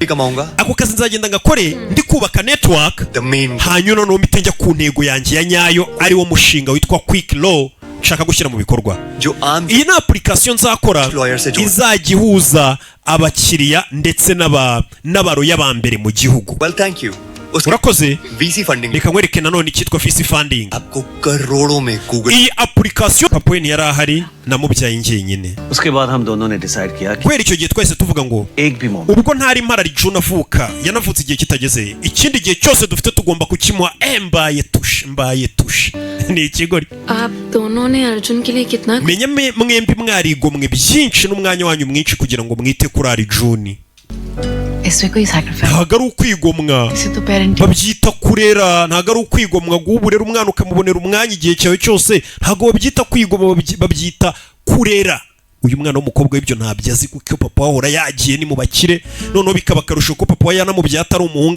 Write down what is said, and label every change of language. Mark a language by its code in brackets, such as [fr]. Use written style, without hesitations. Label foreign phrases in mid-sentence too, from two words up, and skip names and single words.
[rw] Ako kazi nzagenda ngakore ndi kubaka network hanyuma noneho mpite ku ntego yanjye ya nyayo ari wo mushinga witwa quick law nshaka gushyira mu bikorwa. Iyi ni application nzakora izajya ihuza abakiriya ndetse n'abaroya ba mbere mu gihugu. [en] Well, thank you. [rw] urakoze. [en] VC funding [rw] reka nkwereke nanone icyitwa [en] VC funding. [hi] आपको करोड़ों में Google [rw] iyi application papa we ntiyari ahari namubyaye njyenyine. [hi] उसके बाद हम दोनों ने डिसाइड किया कि [rw] kubera icyo gihe twese tuvuga ngo ubwo ntari impara June avuka yanavutse igihe kitageze ikindi gihe cyose dufite tugomba kukimuha mbaye tushe ni ikigori. [hi] आप दोनों ने अर्जुन के लिए कितना [rw] menya mwembi mwarigomwe byinshi n'umwanya wanyu mwinshi kugira ngo mwite kuri ari June. [hi] इसमें कोई sacrifice [rw] ntago ari ukwigomwa babyita kurera. Ntago ari ukwigomwa guburera umwana ukamubonera umwanya igihe cyawe cyose. Ntago babyita kwigomwa babyita kurera. Uyu mwana w'umukobwa w'ibyo ntabyo azi kuko papa wahora yagiye ni mu bakire noneho bikaba karusho ko papa yanamubyaye atari umuhungu.